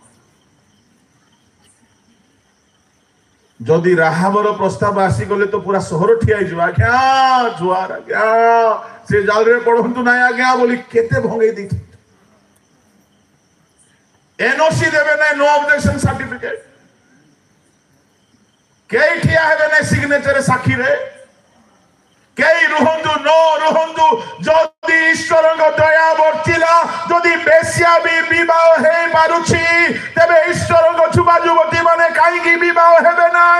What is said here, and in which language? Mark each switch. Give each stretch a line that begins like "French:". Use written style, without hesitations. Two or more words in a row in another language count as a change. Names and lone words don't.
Odia: ଯଦି ରାହାବର ପ୍ରସ୍ତାବ ଆସିଗଲେ ତ ପୁରା ସହର ଠିଆ ହେଇଯିବ, ଆଜ୍ଞା ଜୁଆର, ଆଜ୍ଞା ସେ ଜାଲରେ ପଢନ୍ତୁ ନାହିଁ ଆଜ୍ଞା ବୋଲି କେତେ ଭଙ୍ଗେଇ ଦେଇଛନ୍ତି। ଏନଓସି ଦେବେ ନାହିଁ,
English: no objection certificate.
Odia: କେହି ଠିଆ ହେବେ ନାହିଁ ସିଗ୍ନେଚର ସାକ୍ଷୀରେ। କେହି ରୁହନ୍ତୁ ନ ରୁହନ୍ତୁ, ଯଦି ଈଶ୍ୱରଙ୍କ ଦୟା ବର୍ତ୍ତିଲା, ଯଦି ବେଶ୍ୟା ବି ବିବାହ ହେଇପାରୁଛି, ତେବେ ଈଶ୍ୱରଙ୍କ ଯୁବା ଯୁବତୀ ମାନେ କାହିଁକି ବିବାହ ହେବେ ନାହିଁ?